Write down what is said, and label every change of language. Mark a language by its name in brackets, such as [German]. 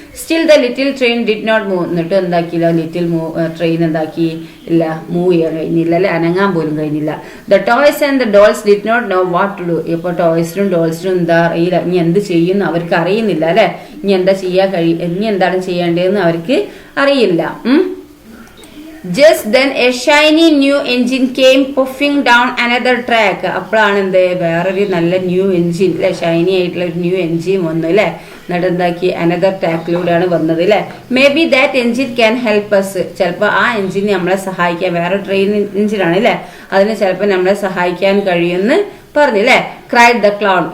[English] Still the little train did not move. [Malayalam] എന്നിട്ട് എന്താക്കിയില്ല little train എന്താക്കി ഇല്ല, മൂവ് ചെയ്യാൻ കഴിഞ്ഞില്ല അല്ലെ, അനങ്ങാൻ പോലും കഴിഞ്ഞില്ല. [English] The toys and the dolls did not know what to do. [Malayalam] ഇപ്പോൾ ടോയ്സിനും ഡോൾസിനും എന്താ അറിയില്ല, ഇനി എന്ത് ചെയ്യുന്നു അവർക്ക് അറിയുന്നില്ല അല്ലെ. ഇനി എന്താ ചെയ്യാൻ ഇനി എന്താണ് ചെയ്യേണ്ടതെന്ന് അവർക്ക് അറിയില്ല. [English] Just then a shiny new engine came puffing down another track. [Malayalam] അപ്പോഴാണ് എന്ത് വേറൊരു നല്ല ന്യൂ എൻജിൻ അല്ലെ, ഷൈനി ആയിട്ടുള്ള ഒരു ന്യൂ എൻജിൻ വന്നു അല്ലെ. എന്നിട്ട് എന്താക്കി അനദർ ട്രാക്കിലൂടെയാണ് വന്നത് അല്ലെ. [English] Maybe that engine can help us. [Malayalam] ചിലപ്പോൾ ആ എൻജിൻ നമ്മളെ സഹായിക്കാൻ, വേറെ ട്രെയിൻ എൻജിനാണ് അല്ലെ, അതിന് ചിലപ്പോൾ നമ്മളെ സഹായിക്കാൻ കഴിയുമെന്ന് പറഞ്ഞില്ലേ. [English] Cried the clown.